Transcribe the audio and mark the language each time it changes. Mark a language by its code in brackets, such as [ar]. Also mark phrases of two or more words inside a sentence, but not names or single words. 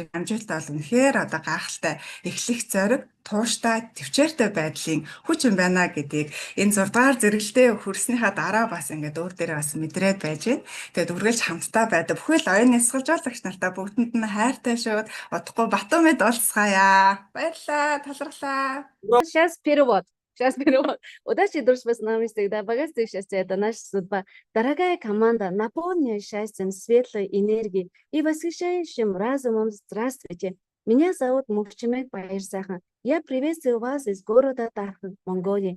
[mn] Амжилт бол үнэхээр одоо гайхалтай эхлэх зориг, тууштай, төвчээртэй байдлын хүч юм байна гэдгийг энэ 6 дугаар зэрэглэлдээ хүрснийхаа дараа бас ингээд өөр дээрээ бас мэдрээд байж байна. Тэгээд үргэлж хамтдаа байдаг бүхэл оюун нисгэлжуулагч нартай бүгдэнд нь хайртай шууд удахгүй Батумид уулзгаая. Баярлалаа, талархлаа. [ru] Сейчас перевод. Сейчас перевод. Удачи, дружба с нами всегда. Богатство и счастье – это наша судьба. Дорогая команда, наполненная счастьем, светлой энергией и восхищающим разумом, здравствуйте. Меня зовут Мухчимек Паирсахан. Я приветствую вас из города Тархан, Монголии.